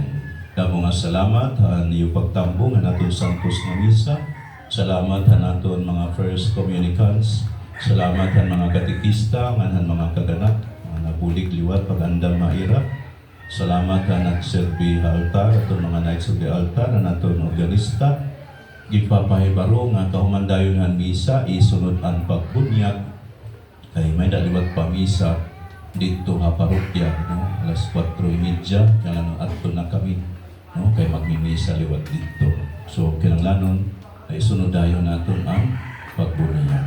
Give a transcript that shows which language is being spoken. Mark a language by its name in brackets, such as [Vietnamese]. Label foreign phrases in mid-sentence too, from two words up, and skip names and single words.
[Waray] Damo nga salamat han iyo pagtambo nga naton santos nga misa. Salamat han naton mga [English] first communicants. [Waray] Salamat han mga katikista, han mga kaganak, mga nabulig liwat pag-andam maira. Salamat han nagserbi sa altar, aton mga [English] knights of the altar, [Waray] han naton organista. Gipapahibaro nga kahumandayon han misa, isunod ang pagbunyag. Kay may daliwat pa misa dito ha parokya, no? Alas 4:30, kailangan adto na kami, no? Kay magmimisa liwat dito. So kinahanglanon ay sunodayon naton ang pagbunyag.